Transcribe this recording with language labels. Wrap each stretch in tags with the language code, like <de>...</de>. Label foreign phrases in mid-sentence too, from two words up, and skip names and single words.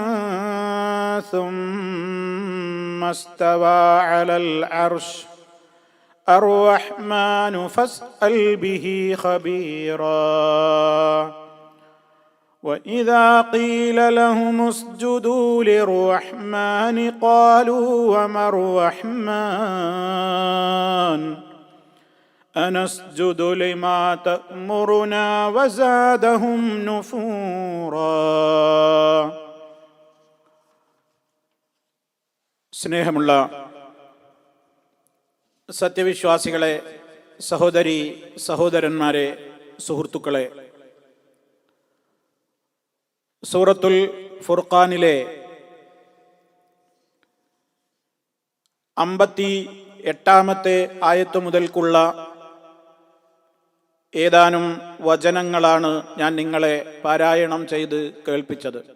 <ar>ثم استوى على العرش الرحمن فاسأل به خبيرا وإذا قيل لهم اسجدوا للرحمن قالوا وما الرحمن أنسجد لما تأمرنا وزادهم نفورا.</ar> <ml>സ്നേഹമുള്ള സത്യവിശ്വാസികളെ, സഹോദരി സഹോദരന്മാരെ, സുഹൃത്തുക്കളെ, സൂറത്തുൽ ഫുർഖാനിലെ 58-ാമത്തെ ആയത്ത് മുതൽക്കുള്ള ഏതാനും വചനങ്ങളാണ് ഞാൻ നിങ്ങളെ പാരായണം ചെയ്ത് കേൾപ്പിച്ചത്.</ml>